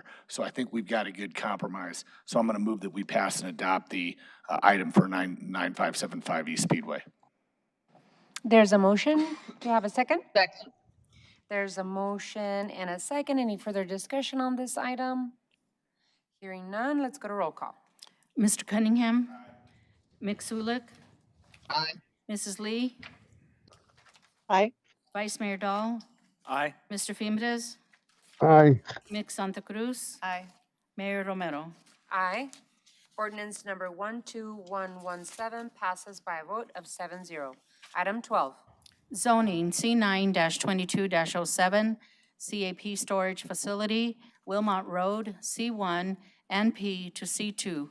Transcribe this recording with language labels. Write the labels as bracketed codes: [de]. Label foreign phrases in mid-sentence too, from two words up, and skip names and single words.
[en] So I think we've got a good compromise. So I'm going to move that we pass and adopt the item for 9575 East Speedway. There's a motion. Do you have a second? Second. There's a motion and a second. Any further discussion on this item? Hearing none, let's go to roll call. Mr. Cunningham? Mixulick? Aye. Mrs. Lee? Aye. Vice Mayor Dahl? Aye. Mr. Fimbres? Aye. Mix Santa Cruz? Aye. Mayor Romero? Aye. Ordinance number 12117 passes by a vote of 7-0. Item 12. Zoning C9-22-07, CAP Storage Facility, Wilmot Road, C1 and P to C2.